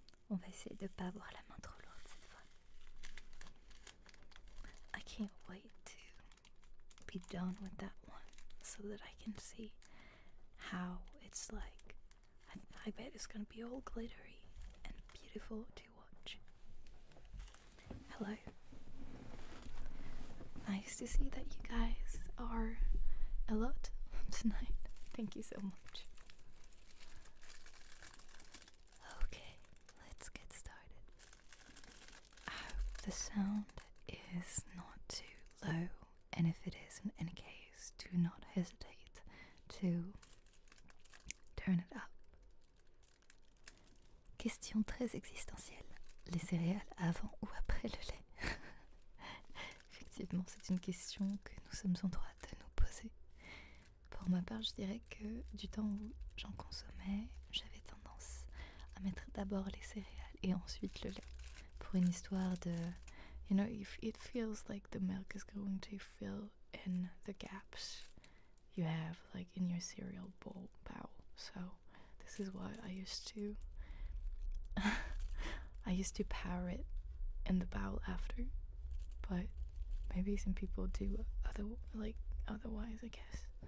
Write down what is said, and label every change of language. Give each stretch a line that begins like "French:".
French: On va essayer de pas avoir la main trop lourde cette fois.
English: I can't wait to be done with that one so that I can see how it's like. I bet it's gonna be all glittery and beautiful to watch. Hello. Nice to see that you guys are a lot tonight. Thank you so much. Okay, let's get started. I hope the sound is not too low, and if it is, in any case, do not hesitate to turn it up.
French: Question très existentielle. Les céréales avant ou après le lait? Effectivement, c'est une question que nous sommes en droit de nous poser. Pour ma part, je dirais que du temps où j'en consommais, j'avais tendance à mettre d'abord les céréales et ensuite le lait. Pour une histoire de...
English: You know, if it feels like the milk is going to fill in the gaps you have like in your cereal bowl. So this is why I used to power it in the bowl after, but maybe some people do otherwise, I guess.